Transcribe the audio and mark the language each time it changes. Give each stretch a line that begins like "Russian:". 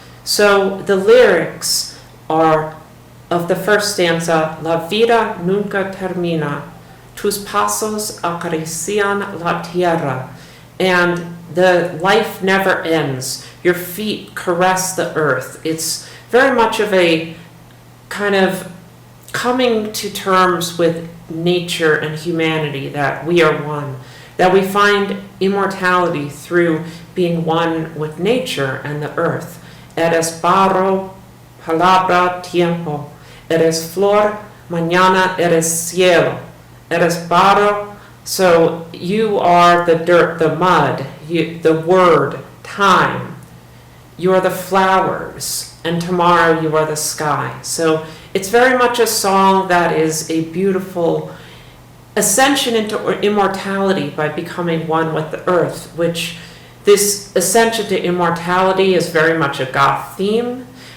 English: So the lyrics are of the first stanza,
Spanish: La vida nunca termina, tus pasos acarician la tierra,
English: and the life never ends, your feet caress the earth. It's very much of a kind of coming to terms with nature and humanity, that we are one, that we find immortality through being one with nature and the earth.
Spanish: Eres barro, palabra, tiempo. Eres flor, mañana eres cielo. Eres barro,
English: so you are the dirt, the mud, the word, time. You are the flowers, and tomorrow you are the sky. So it's very much a song that is a beautiful ascension into immortality by becoming one with the earth, which this ascension to immortality is very much a Goth theme.